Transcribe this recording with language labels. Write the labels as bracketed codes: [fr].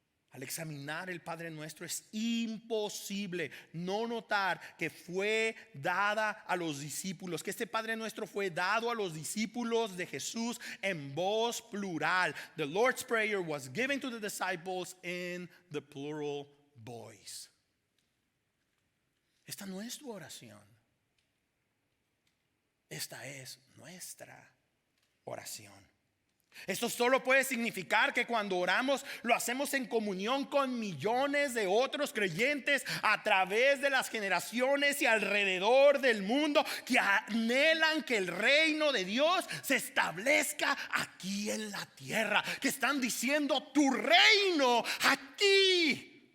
[es] Al examinar el Padre Nuestro es imposible no notar que fue dada a los discípulos, que este Padre Nuestro fue dado a los discípulos de Jesús en voz plural. [en] The Lord's Prayer was given to the disciples in the plural voice. [es] Esta no es tu oración. Esta es nuestra oración. Esto solo puede significar que cuando oramos lo hacemos en comunión con millones de otros creyentes a través de las generaciones y alrededor del mundo que anhelan que el reino de Dios se establezca aquí en la tierra, que están diciendo tu reino aquí.